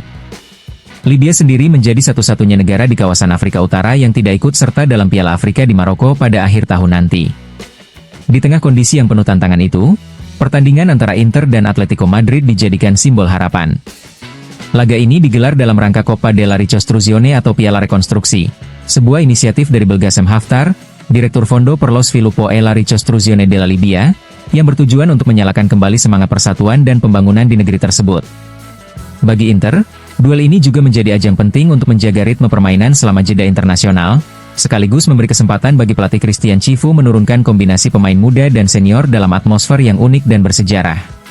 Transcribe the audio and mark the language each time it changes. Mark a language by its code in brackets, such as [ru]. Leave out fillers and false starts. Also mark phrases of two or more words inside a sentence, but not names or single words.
[id] Libya sendiri menjadi satu-satunya negara di kawasan Afrika Utara yang tidak ikut serta dalam Piala Afrika di Maroko pada akhir tahun nanti. Di tengah kondisi yang penuh tantangan itu, pertandingan antara Inter dan Atletico Madrid dijadikan simbol harapan. Laga ini digelar dalam rangka Coppa della Ricostruzione atau Piala Rekonstruksi, sebuah inisiatif dari Belgasem Haftar, Direktur Fondo per lo Sviluppo e la Ricostruzione della Libya, yang bertujuan untuk menyalakan kembali semangat persatuan dan pembangunan di negeri tersebut. Bagi Inter, duel ini juga menjadi ajang penting untuk menjaga ritme permainan selama jeda internasional, sekaligus memberi kesempatan bagi pelatih Christian Cifu menurunkan kombinasi pemain muda dan senior dalam atmosfer yang unik dan bersejarah.